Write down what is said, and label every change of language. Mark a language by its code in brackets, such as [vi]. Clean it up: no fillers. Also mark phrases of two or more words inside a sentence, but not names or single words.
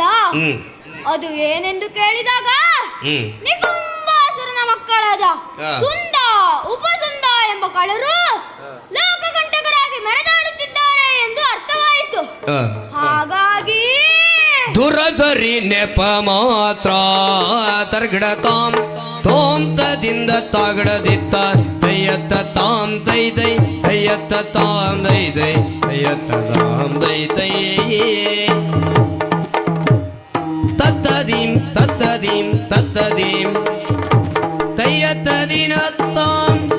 [kn] ಅದು ಏನೆಂದು ಕೇಳಿದಾಗ ನಿಕುಂಬಾಸುರನ ಮಕ್ಕಳಾದ ಸುಂದ ಉಪಸುಂದ ಎಂಬ ಕಳರು ಲೋಕಕಂಟಕರಾಗಿ ಮೆರೆದಾಡುತ್ತಿದ್ದಾರೆ ಎಂದು ಅರ್ಥವಾಯಿತು. ಹಾಗಾಗಿ ದುರಸರಿ ನೆಪ ಮಾತ್ರ ತರ್ಗಡತಾಂ ತೋಂ ತದಿಂದ ತಾಗಡದಿತ್ತ ದಯ್ಯತ್ತ ತಾಂ ದೈ ದೈ ದಯ್ಯತ್ತ ತಾಂ ದೈ ದೈ ದಯ್ಯತ್ತ ತಾಂ ದೈ ದೈ ತತ್ತದೀಂ ತತ್ತದೀಂ ತತ್ತದೀಂ ದಯ್ಯತ್ತ ದಿನತ್ತಾಂ